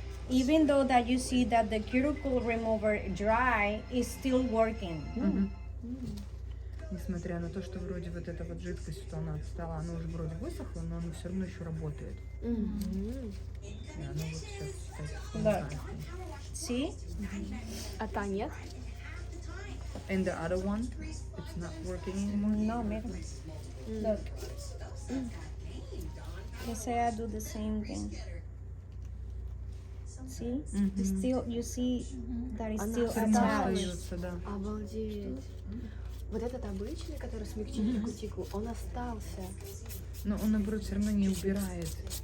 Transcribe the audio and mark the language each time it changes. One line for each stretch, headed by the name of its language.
English: Even though that you see that the cuticle remover dry, is still working.
Russian: Несмотря на то, что вроде вот эта вот жидкость, что она отстала, она уже вроде высохла, но она все равно еще работает. И она вот сейчас, кстати, не Да. знаю.
English: See?
Russian: А та нет?
English: And the other one, it's not working anymore. No, mira. Look. Let's say I do the same thing. See? It's still, you see that it's still
Russian: Все равно
English: attached.
Russian: остается, да. Обалдеть. Вот этот обычный, который смягчитель кутикул, он остался. Но он, наоборот, все равно не убирает.